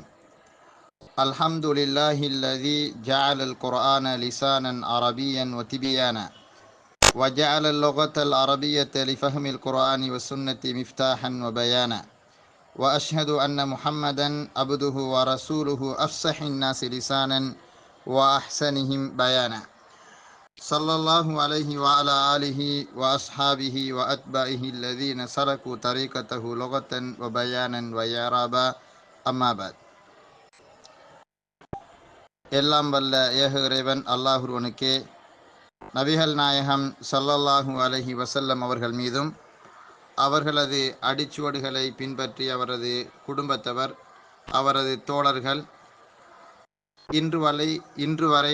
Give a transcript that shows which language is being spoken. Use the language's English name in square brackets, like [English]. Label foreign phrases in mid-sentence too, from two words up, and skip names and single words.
[Arabic] الحمد لله الذي جعل القرآن لسانا عربيا وتبيانا وجعل اللغة العربية لفهم القرآن والسنة مفتاحا وبيانا وأشهد أن محمدا عبده ورسوله أفصح الناس لسانا وأحسنهم بيانا صلى الله عليه وعلى آله وأصحابه وأتباعه الذين سلكوا طريقته لغة وبيانا وإعرابا. أما بعد. [Tamil] எல்லாம் வல்ல ஏக இறைவன் அல்லாஹ்வுக்கே நபிகள் நாயகம் [Arabic] صلى الله عليه وسلم [Tamil] அவர்கள் மீதும் அவர்களது அடிச்சுவடுகளை பின்பற்றி அவரது குடும்பத்தவர் அவரது தோழர்கள் இன்று வரை